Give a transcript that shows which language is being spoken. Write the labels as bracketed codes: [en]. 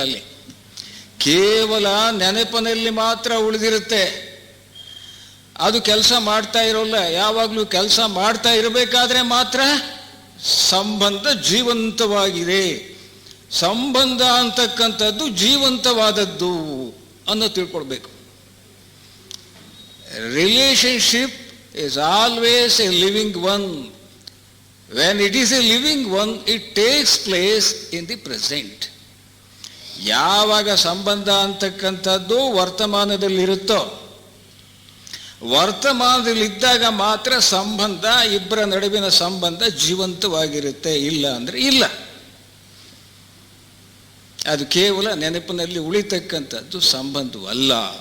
[kn] ಅಲ್ಲಿ ಕೇವಲ ನೆನಪಿನಲ್ಲಿ ಮಾತ್ರ ಉಳಿದಿರುತ್ತೆ, ಅದು ಕೆಲಸ ಮಾಡ್ತಾ ಇರೋಲ್ಲ. ಯಾವಾಗಲೂ ಕೆಲಸ ಮಾಡ್ತಾ ಇರಬೇಕಾದ್ರೆ ಮಾತ್ರ ಸಂಬಂಧ ಜೀವಂತವಾಗಿದೆ. ಸಂಬಂಧ ಅಂತಕ್ಕಂಥದ್ದು ಜೀವಂತವಾದದ್ದು ಅನ್ನೋ ತಿಳ್ಕೊಳ್ಬೇಕು. [en] Relationship is always a living one. When it is a living one, it takes place in the present. [kn] ಯಾವಾಗ ಸಂಬಂಧ ಅಂತಕ್ಕಂಥದ್ದು ವರ್ತಮಾನದಲ್ಲಿರುತ್ತೋ, ವರ್ತಮಾನದಲ್ಲಿದ್ದಾಗ ಮಾತ್ರ ಸಂಬಂಧ, ಇಬ್ಬರ ನಡುವಿನ ಸಂಬಂಧ ಜೀವಂತವಾಗಿರುತ್ತೆ. ಇಲ್ಲ ಅಂದರೆ ಇಲ್ಲ. ಅದು ಕೇವಲ ನೆನಪಿನಲ್ಲಿ ಉಳಿತಕ್ಕಂಥದ್ದು ಸಂಬಂಧವಲ್ಲ.